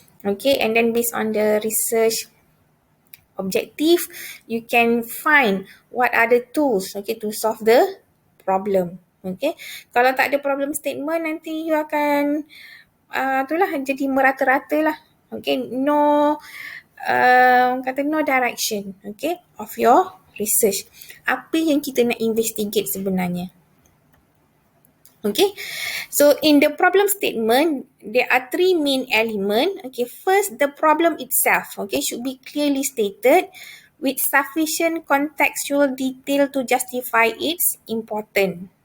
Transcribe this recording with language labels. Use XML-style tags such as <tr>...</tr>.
<en>Okay, and then based on the research objective, you can find what are the tools, okay, to solve the problem.</en> <ms>Okay, kalau tak ada problem statement, nanti you akan itulah jadi merata-rata lah.</ms> <en>Okay, no no direction, okay, of your research.</en> <ms>Apa yang kita nak investigate sebenarnya.</ms> <en>Okay, so in the problem statement, there are 3 main elements. Okay, first, the problem itself, okay, should be clearly stated with sufficient contextual detail to justify its importance.</en>